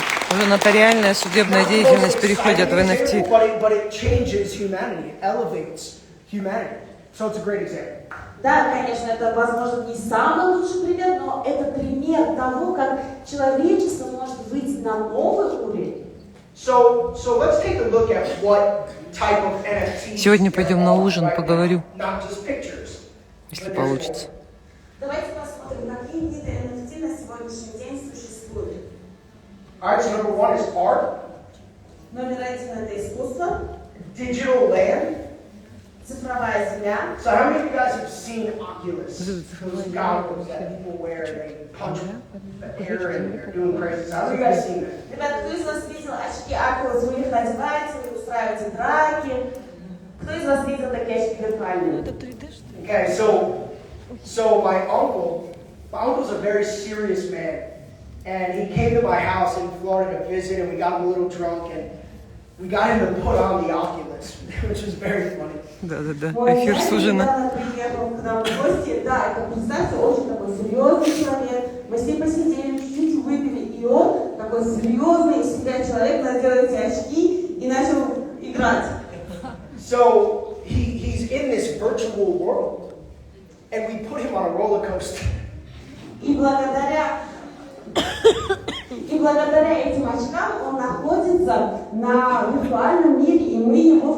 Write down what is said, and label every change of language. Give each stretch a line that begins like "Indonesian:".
Russian: Уже нотариальная судебная деятельность переходит в NFT.
English: But it changes humanity, it elevates humanity. So it's a great example.
Russian: Да, конечно, это, возможно, не самый лучший пример, но это пример того, как человечество может выйти на новый уровень.
English: So let's take a look at what type of NFTs.
Russian: Сегодня пойдем на ужин, поговорю,
English: Not just pictures.
Russian: если получится. Давайте посмотрим, какие виды NFT на сегодняшний день существуют.
English: Alright, so number one is art.
Russian: Номер один – это искусство,
English: Digital land.
Russian: цифровая земля.
English: So how many of you guys have seen Oculus? Those goggles that people wear and they punch the air and they're doing crazy stuff. How many of you guys seen that?
Russian: Ребята, кто из вас видел очки Oculus? Вы их надеваете, вы устраиваете драки. Кто из вас видел такие очки виртуальные?
English: Okay, so my uncle's a very serious man, and he came to my house in Florida to visit, and we got him a little drunk, and we got him to put on the Oculus, which was very funny.
Russian: Да. Эфир с ужина. Приехал к нам в гости, да, как представьте, очень такой серьезный человек. Мы с ним посидели, чуть-чуть выпили, и он такой серьезный из себя человек, надел эти очки и начал играть.
English: So he's in this virtual world, and we put him on a roller coaster.
Russian: И благодаря этим очкам он находится на виртуальном мире, и мы ему